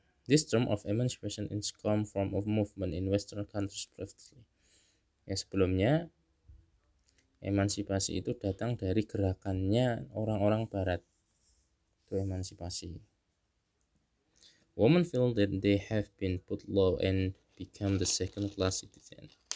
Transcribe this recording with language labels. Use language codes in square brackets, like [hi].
[en] This term of emancipation is come from a movement in Western countries previously. [id] Ya, sebelumnya emansipasi itu datang dari gerakannya orang-orang Barat. Itu emansipasi. [en] Women feel that they have been put low and become the second class citizen.